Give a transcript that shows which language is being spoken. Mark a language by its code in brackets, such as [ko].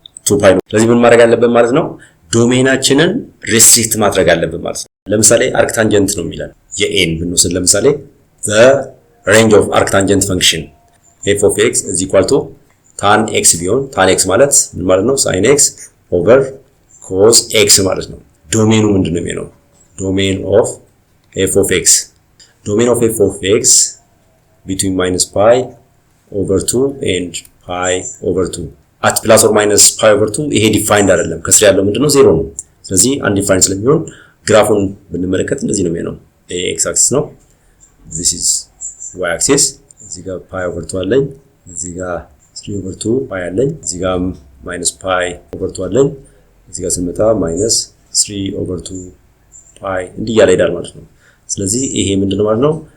[am] 2 ፓይ ነው ስለዚህ ምን ማድረግ አለብን ማለት ነው ዶሜናችንን ሪስትሪክት ማድረግ አለብን ማለት ነው ለምሳሌ አርክታንጀንት ነው የሚላል የኤን ብንወስድ ለምሳሌ the range of arctangent function f of x is equal to tan x ቢሆን tan x ማለት ምን ማለት ነው sin x over cos x ማለት ነው። ዶሜኑ ምንድነው የሚሆነው? [en] domain of f of x. Domain of f of x between minus pi over 2 and pi over 2. [am] At plus or minus pi over 2 ይሄ ዲፋይንድ አይደለም። ከስር ያለው ምንድነው? ዜሮ ነው። ስለዚህ አንዲፋይንድ ስለሚሆን ግራፉን ብንመለከት እንደዚህ ነው የሚሆነው። x axis ነው። this is y axis. እዚህ ጋር pi over 2 አለኝ። እዚህ ጋር 3 over 2 pi አለኝ። እዚህ ጋር minus pi over 2 አለኝ። እዚህ ጋር ስንመጣ minus 3 over 2 pi እንዲህ ያለ ይሄዳል ማለት ነው። ስለዚህ ይሄ ምንድነው ማለት ነው?